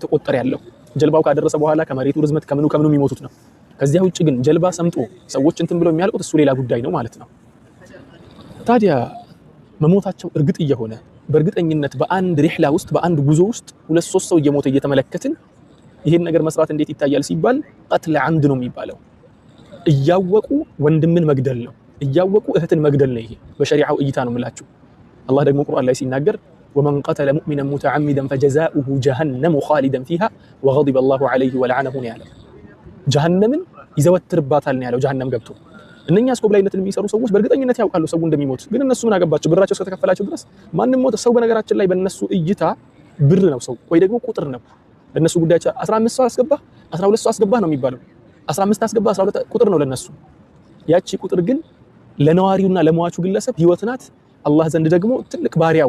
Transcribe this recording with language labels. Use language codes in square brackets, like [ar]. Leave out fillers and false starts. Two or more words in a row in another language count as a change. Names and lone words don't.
[am] እየተቆጠረ ያለው ጀልባው ካደረሰ በኋላ ከመሬቱ ርዝመት ከምኑ የሚሞቱት ነው ከዚያ ውጭ ግን ጀልባ ሰምጦ ሰዎች እንትን ብለው የሚያልቁት እሱ ሌላ ጉዳይ ነው ማለት ነው ታዲያ መሞታቸው እርግጥ እየሆነ በእርግጠኝነት በአንድ ሪህላ ውስጥ በአንድ ጉዞ ውስጥ ሁለት ሶስት ሰው እየሞተ እየተመለከትን ይሄን ነገር መስራት እንዴት ይታያል ሲባል [ar] قتل عمد [am] ነው የሚባለው እያወቁ ወንድምን መግደል ነው እያወቁ እህትን መግደል ነው ይሄ በሸሪዓው እይታ ነው የምላችሁ አላህ ደግሞ ቁርአን ላይ ሲናገር [ar] ومن قتل مؤمنا متعمدا فجزاؤه جهنم خالدا فيها وغضب الله عليه ولعنه [am] ያለ ጀሃነምን ይዘወትርባታል ነው ያለው ጀሃነም ገብቶ እነኛ አስኮብላይነትን የሚሰሩ ሰዎች በእርግጠኝነት ያውቃሉ ሰው እንደሚሞት ግን እነሱ ምን አገባቸው ብራቸው እስከተከፈላቸው ድረስ ማንንም ሞት ሰው በነገራችን ላይ በእነሱ እይታ ብር ነው ሰው ወይ ደግሞ ቁጥር ነው ለነሱ ጉዳያቸው 15 ሰው አስገባ 12 ሰው አስገባ ነው የሚባለው። 15 አስገባ 12 ቁጥር ነው ለነሱ። ያቺ ቁጥር ግን ለነዋሪውና ለሟቹ ግለሰብ ህይወት ናት። አላህ ዘንድ ደግሞ ትልቅ ባሪያው